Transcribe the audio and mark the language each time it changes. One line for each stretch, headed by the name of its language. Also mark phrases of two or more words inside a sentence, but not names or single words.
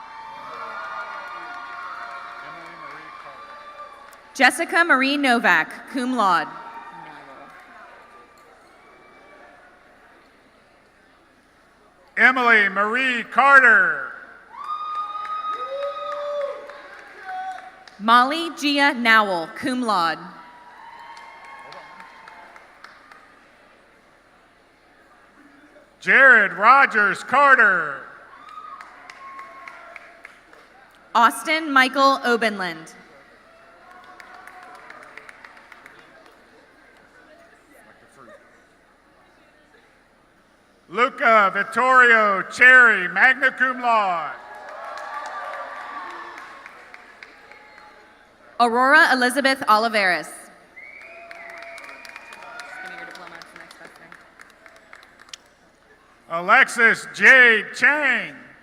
English: Jessica Marie Novak,
Latin: cum laude.
English: Emily Marie Carter.
Latin: Molly Gia Nowell, cum laude.
English: Jared Rogers Carter. Austin Michael Obenland. Luca Vittorio Cherry,
Latin: magna cum laude.
English: Aurora Elizabeth Oliveris. Alexis Jade Chang.